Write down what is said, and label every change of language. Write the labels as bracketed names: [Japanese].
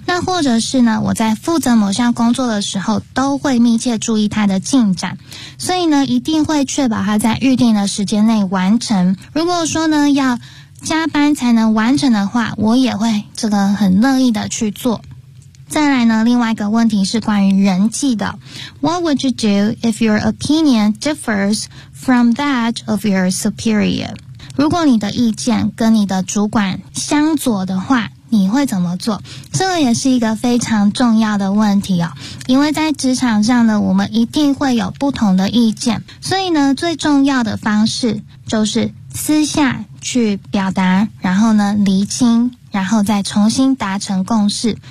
[Chinese] 那或者是呢我在负责某项工作的时候都会密切注意它的进展，所以呢一定会确保它在预定的时间内完成。如果说呢要加班才能完成的话，我也会这个很乐意的去做。再来呢另外一个问题是关于人际的。 [English] What would you do if your opinion differs from that of your superior? [Chinese] 如果你的意见跟你的主管相左的话，你会怎么做？这个也是一个非常重要的问题哦。因为在职场上呢，我们一定会有不同的意见，所以呢，最重要的方式就是私下去表达，然后呢，厘清，然后再重新达成共识。